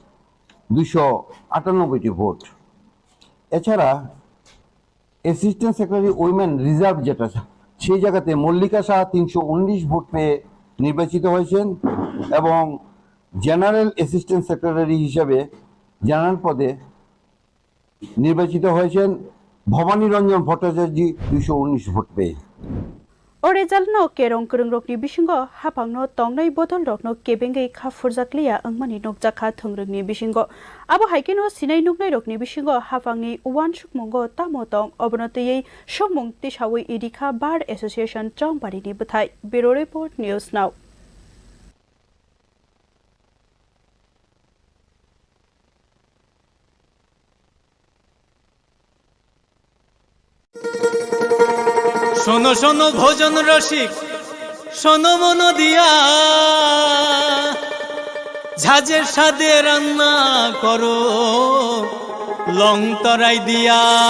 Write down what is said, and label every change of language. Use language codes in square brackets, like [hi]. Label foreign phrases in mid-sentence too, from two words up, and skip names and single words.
[bn] 298টি ভোট এছাড়া [en] assistant secretary women reserve [bn] যেটা সেই জায়গাতে মল্লিকা শাহ 319 ভোট পেয়ে নির্বাচিত হয়েছেন এবং [en] general assistant secretary [bn] হিসেবে জেনারেল পদে নির্বাচিত হয়েছেন ভবানী রঞ্জন ভট্টাচার্য 219 ভোট পেয়ে [trp] O result no kerong kerong rokni bisingo hapang no tongnai bodol rokno kebengai kha furjakliya angmani nokjakha thongrungni bisingo abo haike no sinai nuknai rokni bisingo hapangni uwan sukmongo tamotong obonotei somung tisawi idikha Bar Association Chongbari ni buthai [en] Bureau Report [trp] News Now [bn] শোনো শোনো ভোজন রসিক শোনো মন দিয়া ঝাঁঝের স্বাদে রান্না করো লং তরাই দিয়া